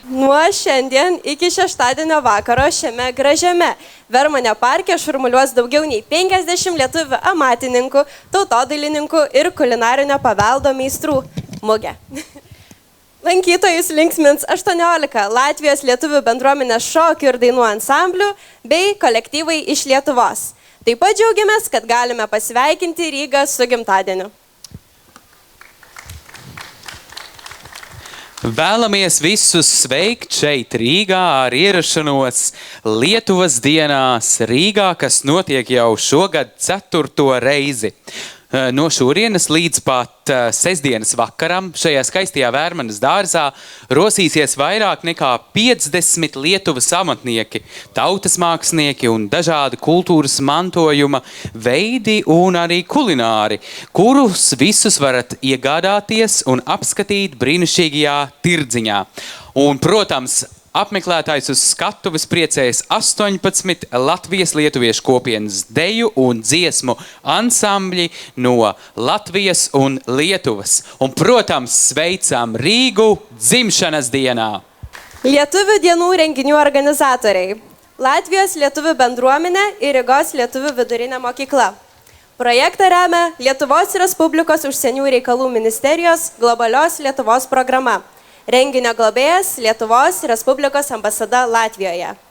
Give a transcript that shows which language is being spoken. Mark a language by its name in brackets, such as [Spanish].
[Lithuanian] Nuo šiandien iki šeštadienio vakaro šiame gražiame Vermonio parke šurmuliuos daugiau nei 50 lietuvių amatininkų, tautodailininkų ir kulinarinio paveldo meistrų mugė. Lankytojus linksmins 18 Latvijos lietuvių bendruomenės šokių ir dainų ansamblių bei kolektyvai iš Lietuvos. Taip pat džiaugiamės, kad galime pasveikinti Rygą su gimtadieniu. [Latvian] Vēlamies visus sveikt šeit Rīgā ar ierašanos Lietuvas dienās Rīgā, kas notiek jau šogad 4. reizi. No šurienes līdz pat sestdienas vakaram šajā skaistajā Vērmanas dārzā rosīsies vairāk nekā 50 Lietuvas amatnieki, tautas mākslinieki un dažādi kultūras mantojuma veidi un arī kulināri, kurus visus varat iegādāties un apskatīt brīnišķīgajā tirdziņā. Un, protams, apmeklētājs uz skatuves priecēs 18 Latvijas lietuviešu kopienas deju un dziesmu ansambļi no Latvijas un Lietuvas. Un, protams, sveicam Rīgu dzimšanas dienā! [Lithuanian] Lietuvių dienų renginių organizatoriai. Latvijos lietuvių bendruomenė ir Rygos lietuvių vidurinė mokykla. Projektą remia Lietuvos Respublikos užsienio reikalų ministerijos globalios Lietuvos programa. Renginio globėjas Lietuvos Respublikos ambasada Latvijoje.